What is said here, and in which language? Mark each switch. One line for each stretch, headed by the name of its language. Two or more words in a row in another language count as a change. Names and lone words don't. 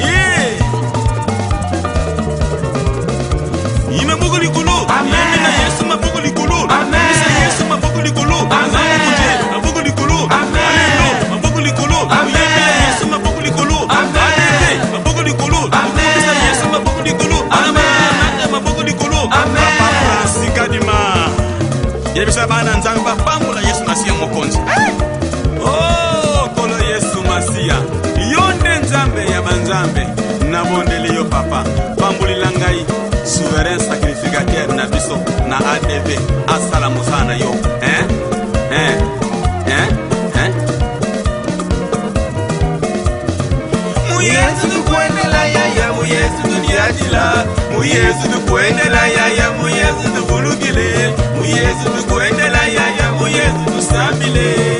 Lingala: yime boko likolo yime na Yesu maboko likolo isa Yesu maboko likolo maboko likolo alelo maboko likolo yime na Yesu maboko likolo maboko likolo isa Yesu maboko likolo maboko likolo papa Francis Kadima yebisa bana nzambe bapambola Yesu Masiya mokonzi. Oh kolo Yesu Masiya yo nde nzambe ya banzambe nabondeli yo papa pambolila ngai
French: souverain sacrificateur
Lingala: na biso na ADV asala mosala yo
Luba-Lulua: muyesu tukuendela yaya muyesu tuniadila muyesu tukuendela yaya muyesu tuvulukile muyesu tukuendela yaya muyesu tusambile